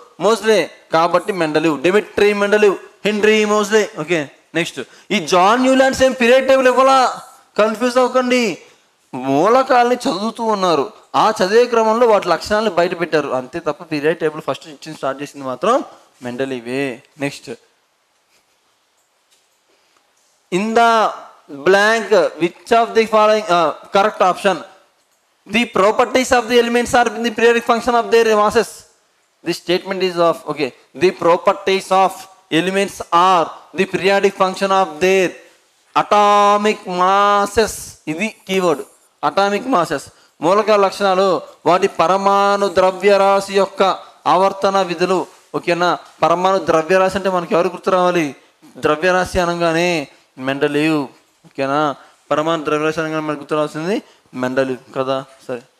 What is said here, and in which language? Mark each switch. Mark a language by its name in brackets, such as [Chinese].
[Telugu] మోస్లే. కాబట్టి Mendeleev. Dmitry Mendeleev, henry మోస్లే. Okay. Next, ఈ John Newlands ఏం పీరియాడిక్ టేబుల్ ఇవ్వాలా? కన్ఫ్యూజ్ అవ్వకండి. మూలకాలని చదువుతూ ఉన్నారు, ఆ చదివే క్రమంలో వాటి లక్షణాలను బయట పెట్టారు అంతే తప్ప పీరియాడిక్ టేబుల్ ఫస్ట్ ఇచ్చింది స్టార్ట్ చేసింది మాత్రం మెండలీవే. [English] Next, in the blank which of the following correct option? The properties of the elements are in the periodic function of their masses. This statement is of okay, the properties of elements are the periodic function of their atomic masses. [Telugu] ఇది keyword, atomic masses. మూలకాల లక్షణాలు వాటి పరమాణు ద్రవ్యరాశి యొక్క ఆవర్తన విధులు. ఓకేనా, పరమాణు ద్రవ్యరాశి అంటే మనకి ఎవరు గుర్తు రావాలి? ద్రవ్యరాశి అనగానే మెండలీవ్. ఓకేనా, పరమాణు ద్రవ్యరాశి అనగానే మనకు గుర్తు రావాల్సింది మెండలీవ్ కదా. సరే.